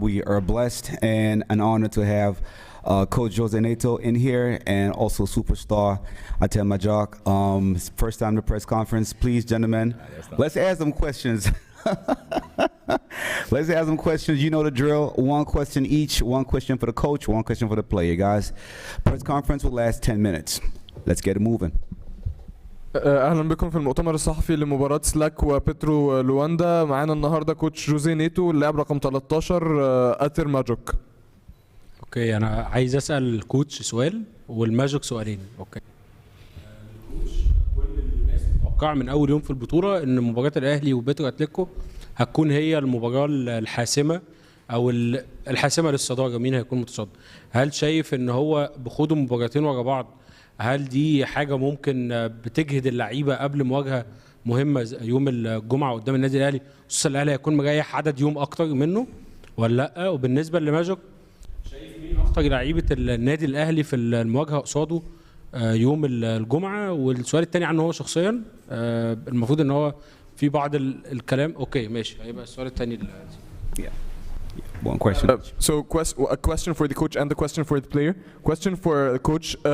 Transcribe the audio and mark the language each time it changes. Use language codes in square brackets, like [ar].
[en] We are blessed and an honor to have Coach Jose Neto in here and also superstar Atel Majok. First time to press conference. Please, gentlemen, let's ask them questions. Let's ask them questions. You know the drill. One question each. One question for the coach. One question for the player, guys. Press conference will last 10 minutes. Let's get it moving. [ar] اهلا بكم في المؤتمر الصحفي لمباراة سلاك وبيترو لواندا. معانا النهارده كوتش جوزيه نيتو اللاعب رقم 13 اتر ماجوك. اوكي انا عايز اسال الكوتش سؤال والماجيك سؤالين. اوكي الكوتش كل الناس متوقعه من اول يوم في البطوله ان مباراه الاهلي وبيترو اتلتيكو هتكون هي المباراه الحاسمه او الحاسمه للصداره، مين هيكون متصدر. هل شايف ان هو بخوض مباراتين ورا بعض هل دي حاجه ممكن بتجهد اللعيبه قبل مواجهه مهمه يوم الجمعه قدام النادي الاهلي، خصوصا الاهلي هيكون مريح عدد يوم اكتر منه ولا لا؟ وبالنسبه لماجيك شايف مين اكتر لعيبه النادي الاهلي في المواجهه قصاده يوم الجمعه؟ والسؤال الثاني عنه هو شخصيا، المفروض ان هو في بعض الكلام. اوكي ماشي، هيبقى السؤال الثاني. [en] One question. So a question for the coach and the question for the player. Question for the coach.